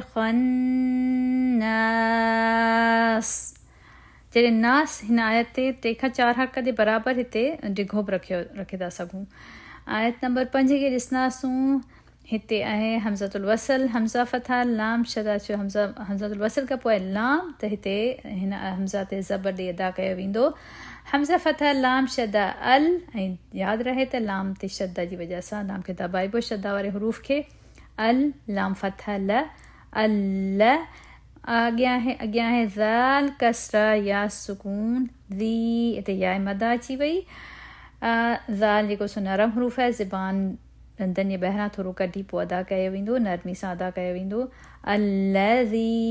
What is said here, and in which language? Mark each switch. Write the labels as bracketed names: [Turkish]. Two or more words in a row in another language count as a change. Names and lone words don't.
[Sindhi] खन्नास जॾहिं नास हिन आयत ते 3 खां 4 हरकत जे बराबरि हिते डिघो बि रखे था सघूं आयत नंबर 5 खे ॾिसंदासूं हिते आहे [Arabic] همزة الوصل [Sindhi] हमज़ा फतह लाम शदा छो [Arabic] همزة الوصل [Sindhi] खां पोइ लाम त हिते हिन हमज़ा ते ज़बर ॾे अदा कयो वेंदो हमज़ा फतह लाम शदा अल ऐं यादि रहे त लाम ते शद्दा जी वजह सां लाम खे दबाइबो शद्दा वारे हरूफ़ खे अल लाम फतह ल अल अॻियां आहे ज़ाल कसरा या सुकून ज़ी हिते या मदा अची वई ज़ाल जेको सो नरम हरूफ़ आहे ज़बान दंदनि जे ॿाहिरां थोरो कढी पोइ अदा कयो वेंदो नरमी सां अदा कयो वेंदो अल्लज़ी